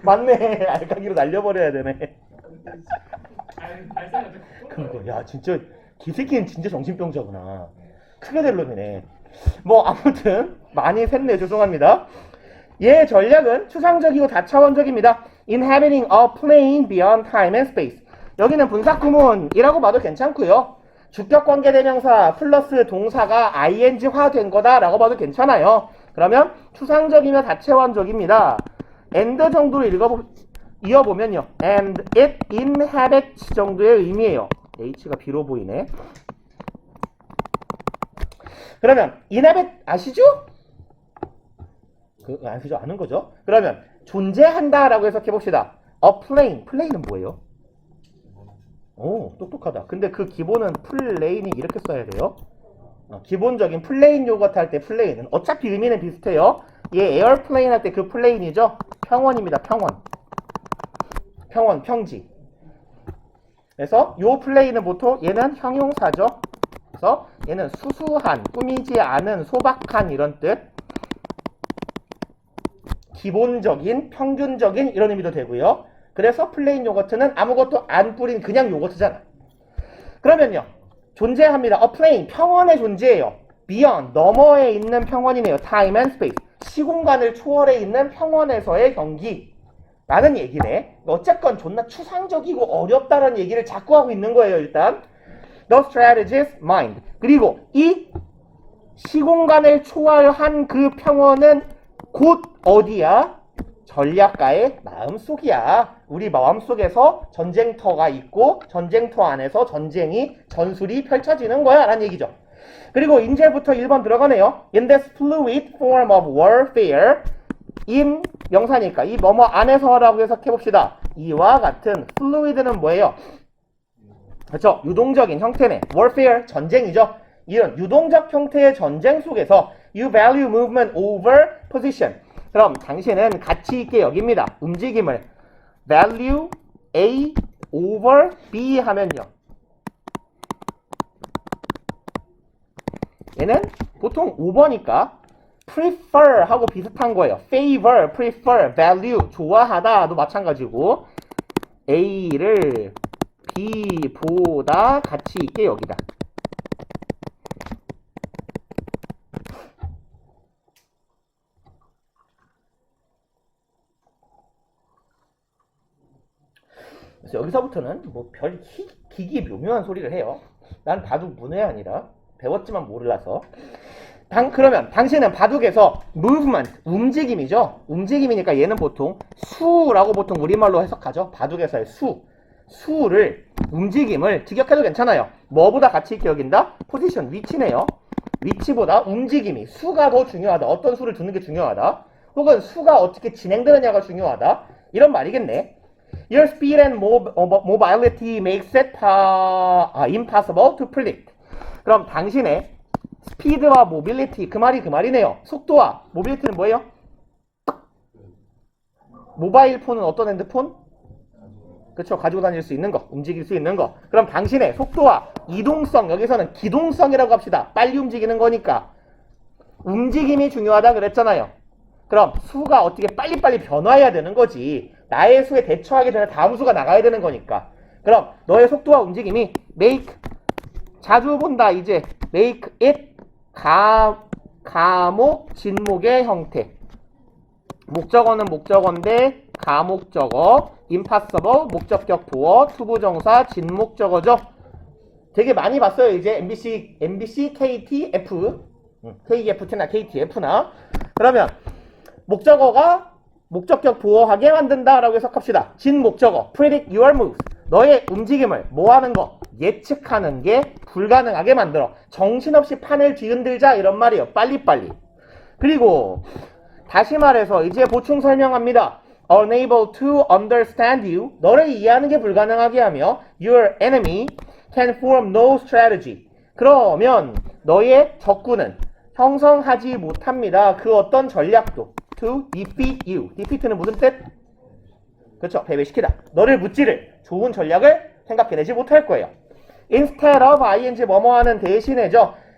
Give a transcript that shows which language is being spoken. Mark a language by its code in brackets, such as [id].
[ko] 맞네. 알까기로 날려버려야 되네. 발생할 때 그거 야 진짜 기새끼는 진짜 정신병자구나. 크게 될 놈이네. 뭐 아무튼 많이 샜네. 죄송합니다. 얘 전략은 추상적이고 다차원적입니다. [en] Inhabiting a plane beyond time and space. [ko] 여기는 분사구문이라고 봐도 괜찮고요. 주격관계대명사 플러스 동사가 ing화 된 거다라고 봐도 괜찮아요. 그러면 추상적이며 다차원적입니다. and 정도로 이어보면요. [en] And it inhabits [ko] 정도의 의미예요. H가 B로 보이네. 그러면 inhabit 아시죠? 아시죠? 아는 거죠? 그러면 존재한다라고 해석해봅시다. A plane. 플레인은 뭐예요? 오, 똑똑하다. 근데 그 기본은 플레인이 이렇게 써야 돼요. 기본적인 플레인 요거트 할 때 플레인은 어차피 의미는 비슷해요. 얘 에어플레인 할 때 그 플레인이죠? 평원입니다. 평원, 평지. 그래서 요 플레인은 보통 얘는 형용사죠. 그래서 얘는 수수한, 꾸미지 않은, 소박한 이런 뜻. 기본적인, 평균적인 이런 의미도 되고요. 그래서 플레인 요거트는 아무것도 안 뿌린 그냥 요거트잖아. 그러면요. 존재합니다. A plane, 평원에 존재해요. beyond, 너머에 있는 평원이네요. time and space, 시공간을 초월해 있는 평원에서의 경기. 라는 얘기네. 어쨌건 존나 추상적이고 어렵다는 얘기를 자꾸 하고 있는 거예요. [en] 일단 The strategist mind. [ko] 그리고 이 시공간을 초월한 그 평원은 곧 어디야? 전략가의 마음속이야. 우리 마음속에서 전쟁터가 있고 전쟁터 안에서 전술이 펼쳐지는 거야 라는 얘기죠. 그리고 이제부터 1번 들어가네요. [en] In this fluid form of warfare, in [ko] 명사니까 이 뭐뭐 안에서라고 해석해봅시다. 이와 같은 fluid는 뭐예요? 그렇죠. 유동적인 형태네. warfare, 전쟁이죠. 이런 유동적 형태의 전쟁 속에서 [en] you value movement over position. [ko] 그럼 당신은 가치 있게 여깁니다. 움직임을 [en] value A over B [ko] 하면요. 얘는 보통 5번이니까 prefer 하고 비슷한 거예요. favor, prefer, value, 좋아하다도 마찬가지고 A를 B보다 가치 있게 여기다. 그래서 여기서부터는 뭐 별 기기 묘묘한 소리를 해요. 난 바둑 문외 아니라 배웠지만 몰라서. 그러면 당신은 바둑에서 movement, 움직임이죠. 움직임이니까 얘는 보통 수라고 보통 우리말로 해석하죠. 바둑에서의 수를 움직임을 직역해도 괜찮아요. 뭐보다 가치 있게 여긴다? 포지션, 위치네요. 위치보다 움직임이 수가 더 중요하다. 어떤 수를 두는 게 중요하다. 혹은 수가 어떻게 진행되느냐가 중요하다. 이런 말이겠네. [en] Your speed and mobility makes it impossible to predict. [ko] 그럼 당신의 스피드와 모빌리티, 그 말이네요. 속도와 모빌리티는 뭐예요? 모바일 폰은 어떤 핸드폰? 그쵸, 가지고 다닐 수 있는 거, 움직일 수 있는 거. 그럼 당신의 속도와 이동성, 여기서는 기동성이라고 합시다. 빨리 움직이는 거니까 움직임이 중요하다 그랬잖아요. 그럼 수가 어떻게 빨리빨리 변화해야 되는 거지. 나의 수에 대처하기 전에 다음 수가 나가야 되는 거니까. 그럼 너의 속도와 움직임이 make, 자주 본다 이제, make it 가목, 진목의 형태. 목적어는 목적어인데 가목적어, impossible, 목적격 보어, 투부정사, 진목적어죠. 되게 많이 봤어요. 이제 MBC, KTF, KFT나 KTF나. 그러면 목적어가 목적격 보어하게 만든다라고 해석합시다. [en] 진목적어, predict your moves. [ko] 너의 움직임을 뭐 하는 거? 예측하는 게 불가능하게 만들어. 정신없이 판을 뒤흔들자 이런 말이에요. 빨리빨리. 그리고 다시 말해서 이제 보충 설명합니다. [en] Unable to understand you. [ko] 너를 이해하는 게 불가능하게 하며 [en] your enemy can form no strategy. [ko] 그러면 너의 적군은 형성하지 못합니다. 그 어떤 전략도. [en] To defeat you. [ko] defeat는 무슨 뜻? 그렇죠. 패배시키다. 너를 무찌를 좋은 전략을 생각해내지 못할 거예요. [en] Instead of ing [ko] 뭐뭐 하는 대신에죠.